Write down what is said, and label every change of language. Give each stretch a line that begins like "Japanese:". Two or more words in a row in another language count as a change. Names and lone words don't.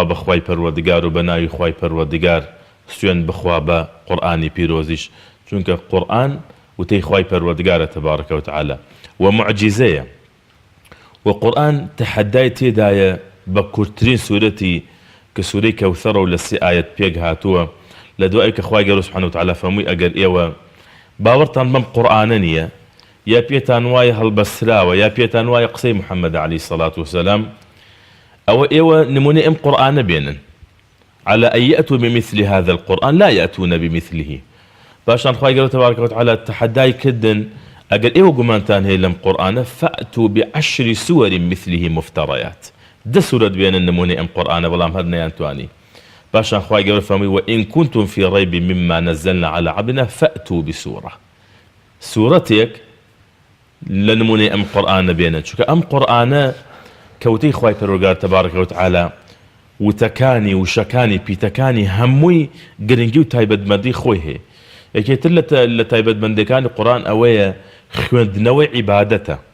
Central Kurdish: بە خوای پەروەردگار و بە ناوی خوای پەروەردگار سوێن بخوا بە قورئانی پیرۆزیش چونکە قورئان وتەی خوای پەروەردگارە
Arabic: تەبارەکە وتەعالە
Central Kurdish: و معجزەیە و قورئان تەحەدای تێدایە بە کورتترین سوورەتی کە سوورەی کەوثەرە و لە 3 ئایەت پێک هاتووە لە دوای کە خوای گەورە
Arabic: سوبحانەهو وتەعالە
Central Kurdish: فەرمووی ئەگەر ئێوە باوەڕتان بەم قورئانە نییە یا پێتان وایە هەڵبەستراوە یا پێتان وایە قسەی محەممەد
Arabic: عەلەیهی سەڵات وسەلام
Central Kurdish: ئەوە ئێوە نمونەی ئەم قورئانە بێنن
Arabic: على أن يأتوا بمثل هذا القرآن لا يأتون بمثله
Central Kurdish: باشان خوای گەورە
Arabic: تەبارەکە وتەعالە
Central Kurdish: تەحەدای کردن ئەگەر ئێوە گومانتان هەیە لەم قورئانە
Arabic: فأتوا بعشر سور مثله مفتريات
Central Kurdish: 10 سورة بێنن نمونەی ئەم قورئانە بەڵام هەر نەیانتوانی باشان خوای گەورە فەرمووی
Arabic: وإن كنتم في ريب مما نزلنا على عبدنا فأتوا بسورة
Central Kurdish: سورەتێک لە نمونەی ئەم قورئانە بێنن چونکە ئەم قورئانە کەوتەی خوای پەروەردگار
Arabic: تەبارەکە وتەعالە
Central Kurdish: وتەکانی وشەکانی پیتەکانی هەمووی گرنگی و تایبەتمەندی خۆی هەیە یەکێتر لە تایبەتمەندیەکانی قورئان ئەوەیە خوێندنەوەی عیبادەتە